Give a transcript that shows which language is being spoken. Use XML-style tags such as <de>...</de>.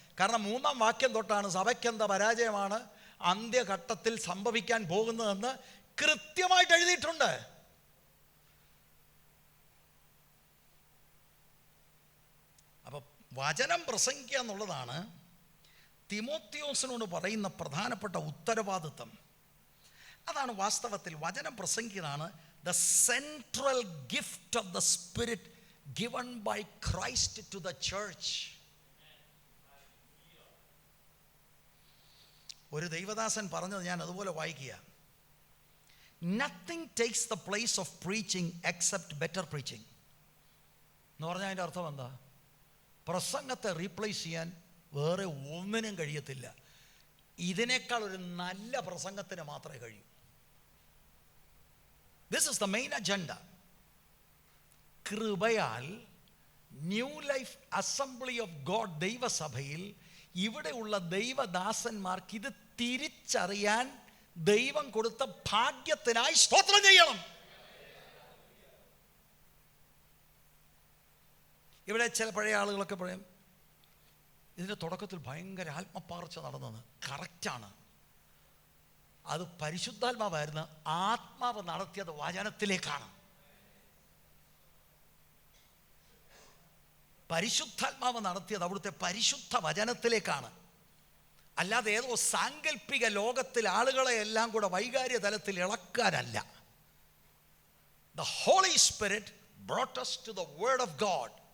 <ml>കാരണം 3-ാം വാക്യം തൊട്ടാണ് സഭയ്ക്കെന്ത പരാജയമാണ് അന്ത്യഘട്ടത്തിൽ സംഭവിക്കാൻ പോകുന്നതെന്ന് കൃത്യമായിട്ട് എഴുതിയിട്ടുണ്ട്. അപ്പൊ വചനം പ്രസംഗിക്കുക എന്നുള്ളതാണ് തിമോത്തിയോസിനോട് പറയുന്ന പ്രധാനപ്പെട്ട ഉത്തരവാദിത്വം. അതാണ് വാസ്തവത്തിൽ വചനം പ്രസംഗിക്കുന്നതാണ്</ml> <en>the central gift of the Spirit given by Christ to the church.</en> <ml>ഒരു ദൈവദാസൻ പറഞ്ഞത് ഞാൻ അതുപോലെ വായിക്കുക.</ml> <en>Nothing takes the place of preaching except better preaching.</en> <ml>എന്ന് പറഞ്ഞാൽ അതിൻ്റെ അർത്ഥം എന്താ? പ്രസംഗത്തെ റീപ്ലേസ് ചെയ്യാൻ വേറെ ഒന്നിനും കഴിയത്തില്ല. ഇതിനേക്കാൾ ഒരു നല്ല പ്രസംഗത്തിന് മാത്രമേ കഴിയൂ.</ml> <en>This is the main agenda.</en> <ml>കൃപയാൽ new life assembly of God ദൈവസഭയിൽ ഇവിടെയുള്ള ദൈവദാസന്മാർക്ക് ഇത് തിരിച്ചറിയാൻ ദൈവം കൊടുത്ത ഭാഗ്യത്തിനായി സ്തോത്രം ചെയ്യണം. ഇവിടെ ചില പഴയ ആളുകളൊക്കെ പറയും ഇതിൻ്റെ തുടക്കത്തിൽ ഭയങ്കര ആത്മപാർച്ച നടന്നത്. കറക്റ്റാണ്. അത് പരിശുദ്ധാത്മാവായിരുന്നു. ആത്മാവ് നടത്തിയത് വചനത്തിലേക്കാണ്. പരിശുദ്ധാത്മാവ് നടത്തിയത് അവിടുത്തെ പരിശുദ്ധ വചനത്തിലേക്കാണ്. അല്ലാതെ ഏതോ സാങ്കല്പിക ലോകത്തിൽ ആളുകളെ എല്ലാം കൂടെ വൈകാര്യ തലത്തിൽ ഇളക്കാനല്ല.</ml> <en>The Holy Spirit brought us to the Word of God.</en>